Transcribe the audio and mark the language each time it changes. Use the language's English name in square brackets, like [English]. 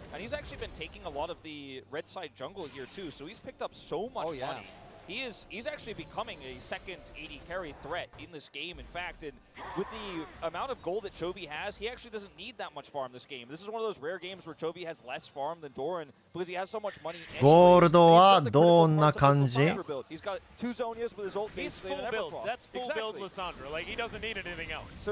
[English] And he's actually been taking a lot of the red side jungle here too, so he's picked up so much money. He's actually becoming a second AD carry threat in this game, in fact, and with the amount of gold that Chovy has, he actually doesn't need that much farm this game. This is one of those rare games where Chovy has less farm than Doran because he has so much money. [Japanese] ゴールドはどんな感じ？ [English] He's got 2 Zonias with his ult. He's full build. That's full build Lissandra. Like he doesn't need anything else.